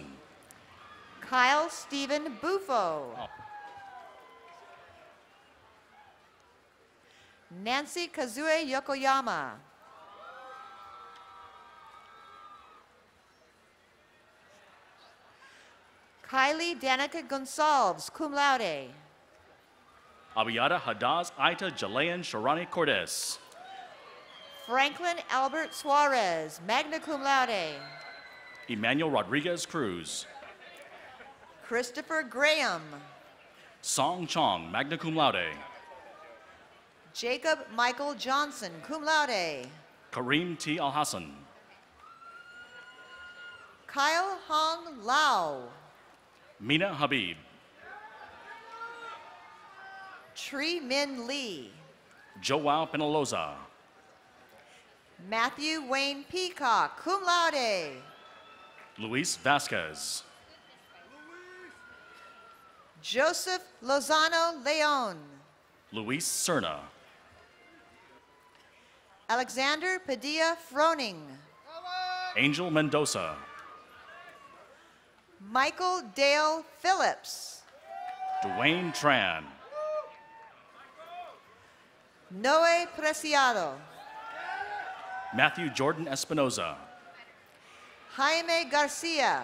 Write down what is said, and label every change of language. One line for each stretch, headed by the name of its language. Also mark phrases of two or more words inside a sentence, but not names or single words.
English: Kyle Stephen Bufo. Nancy Kazue Yokoyama. Kylie Danica Gonsalves,
Latin: cum laude.
English: Abiyada Hadaz Aita Jalayan Sharani Cordes. Franklin Albert Suarez,
Latin: magna cum laude.
English: Emmanuel Rodriguez Cruz. Christopher Graham. Song Chong,
Latin: magna cum laude.
English: Jacob Michael Johnson,
Latin: cum laude.
English: Kareem T. Al-Hassan. Kyle Hong Lau. Mina Habib. Tri Min Lee. Joao Penaloza. Matthew Wayne Peacock,
Latin: cum laude.
English: Luis Vasquez. Joseph Lozano Leon. Luis Cerna. Alexander Padilla Froning. Angel Mendoza. Michael Dale Phillips. Dwayne Tran. Noe Preciado. Matthew Jordan Espinoza. Jaime Garcia.